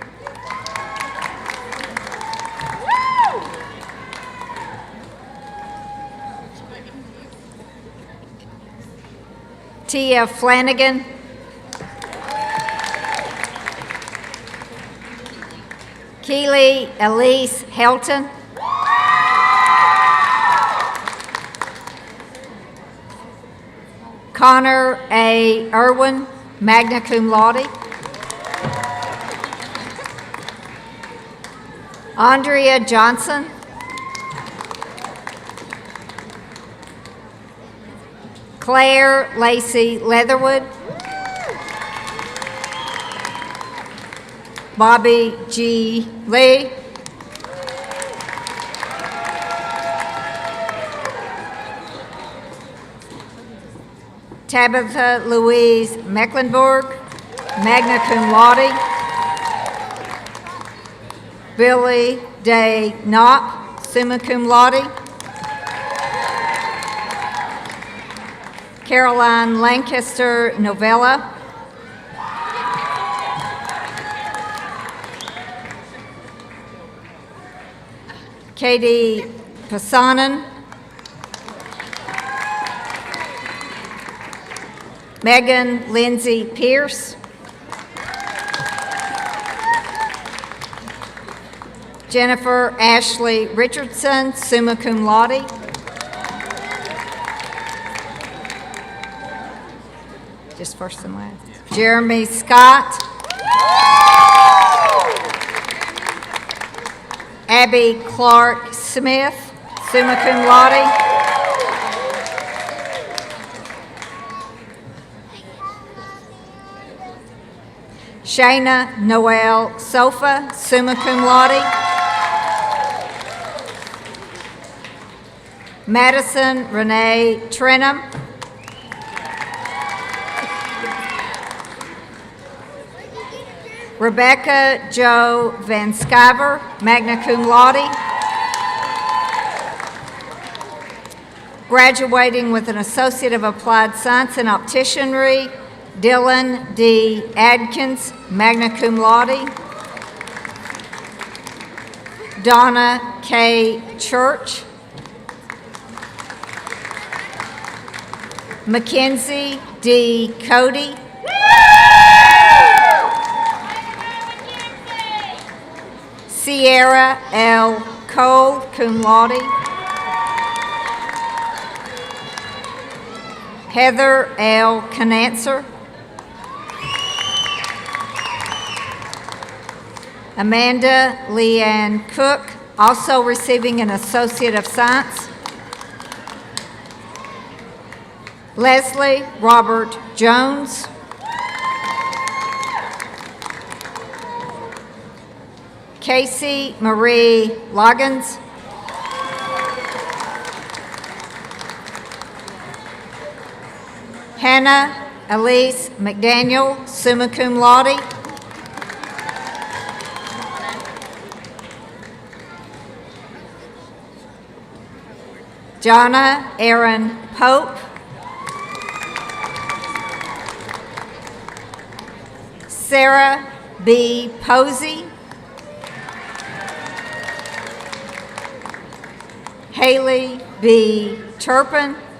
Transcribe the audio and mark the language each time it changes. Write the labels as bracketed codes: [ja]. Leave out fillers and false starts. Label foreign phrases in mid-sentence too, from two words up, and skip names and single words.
[en] Tia Flanagan. Keely Elise Helton. Connor A. Irwin, [la] magna cum laude. [en] Andrea Johnson. Claire Lacey Leatherwood. Bobby G. Lee. Tabitha Louise Mecklenburg, [la] magna cum laude. [en] Billy Day Knopp, [la] summa cum laude. [en] Caroline Lancaster Novella. Katie Pasanen. Megan Lindsay Pierce. Jennifer Ashley Richardson, [la] summa cum laude. [en] Just first and last. Jeremy Scott. Abby Clark Smith, [la] summa cum laude. [en] Shayna Noel Sofa, [la] summa cum laude. [en] Madison Renee Trenum. Rebecca Jo Van Sciver, [la] magna cum laude. [en] Graduating with an Associate of Applied Science in Opticianry, Dylan D. Adkins, [la] magna cum laude. [en] Donna K. Church. Mackenzie D. Cody. Sierra L. Cole, [la] cum laude. [en] Heather L. Canancer. Amanda Leanne Cook, also receiving an Associate of Science. Leslie Robert Jones. Casey Marie Loggins. Hannah Elise McDaniel, [la] summa cum laude. [en] Jonna Aaron Pope. Sarah B. Posey. Haley B. Turpin.